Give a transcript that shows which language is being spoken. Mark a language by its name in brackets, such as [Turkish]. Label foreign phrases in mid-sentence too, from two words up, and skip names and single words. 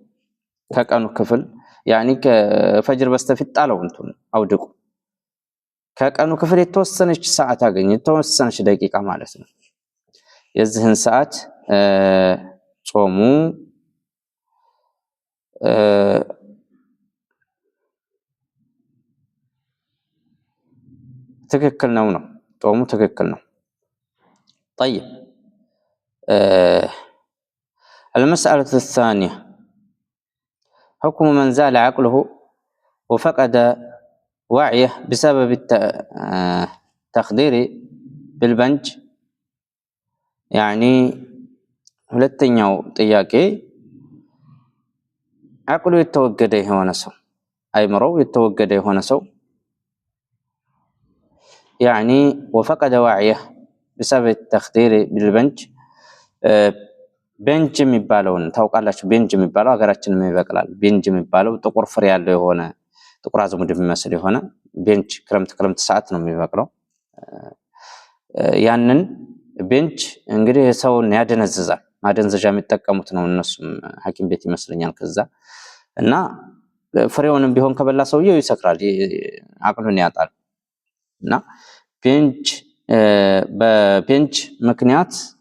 [Amharic] ከቀኑ ክፍል ያኒ ከፈጅር በስተፊት ጣለው እንትን አውድቁ ከቀኑ ክፍል የተወሰነች ሰዓት አገኘ፣ የተወሰነች ደቂቃ ማለት ነው። የዚህን ሰዓት ጾሙ ትክክል ነው ነው ጾሙ ትክክል ነው። [Arabic] طيب المسألة الثانية حكم من زال عقله وفقد وعيه بسبب التخدير بالبنج [Amharic] يعني ሁለተኛው ጥያቄ አቅሉ የተወገደ የሆነ ሰው አይምሮው የተወገደ የሆነ ሰው [Arabic] يعني وفقد وعيه بسبب التخدير بالبنج [Amharic] ቤንጅ የሚባለውን ታውቃላችሁ? ቤንጅ የሚባለው ሀገራችንም ይበቅላል። ቤንጅ የሚባለው ጥቁር ፍሬ ያለው የሆነ ጥቁር አዝሙድ የሚመስል የሆነ ቤንጅ ክረምት ሰዓት ነው የሚበቅለው። ያንን ቤንጅ እንግዲህ ሰውን ያደነዝዛል። ማደንዘዣ የሚጠቀሙት ነው እነሱም ሐኪም ቤት ይመስለኛል። ከዛ እና ፍሬውንም ቢሆን ከበላ ሰውየው ይሰክራል፣ አቅሉን ያጣል። እና ቤንጅ በቤንጅ ምክንያት